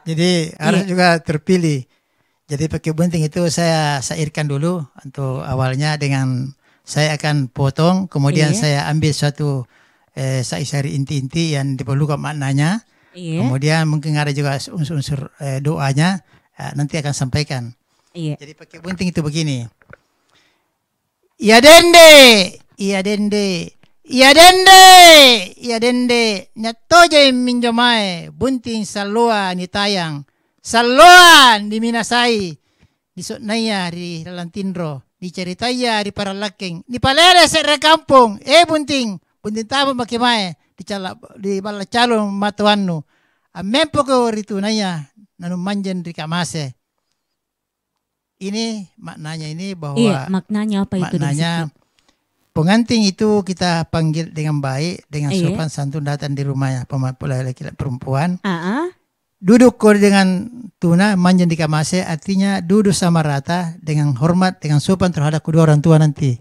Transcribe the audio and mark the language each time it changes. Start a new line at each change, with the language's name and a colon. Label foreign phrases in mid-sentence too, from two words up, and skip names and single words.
Indonesian: Jadi harus juga terpilih. Jadi Pak Kio Bunting itu saya syairkan dulu untuk awalnya dengan saya akan potong, kemudian saya ambil suatu syair inti-inti yang diperlukan maknanya. Kemudian mungkin ada juga unsur-unsur doanya, nanti akan sampaikan. Jadi Pak Kio Bunting itu begini.
Kalumpang: Iya dende, iya dende, iya dende, iya dende, nyatoje minjomae, bunting salua ni tayang. Saloan di Minasai, di Sotnaya, di Lalantindro, di Ceritaya, di Paralaking, di Palere, Serre Kampung, bunting tamu makimae, di Balacalon Matuanu, amempo ko ritunaya, nanu manjen di Kamase.
Indonesian: Ini maknanya ini bahwa maknanya apa itu? Maknanya pengantin itu kita panggil dengan baik, dengan sopan santun datang di rumahnya laki-laki perempuan. Duduk dengan
Kalumpang: tuna manjan di kamase,
Indonesian: artinya duduk sama rata dengan hormat, dengan sopan terhadap kedua orang tua nanti.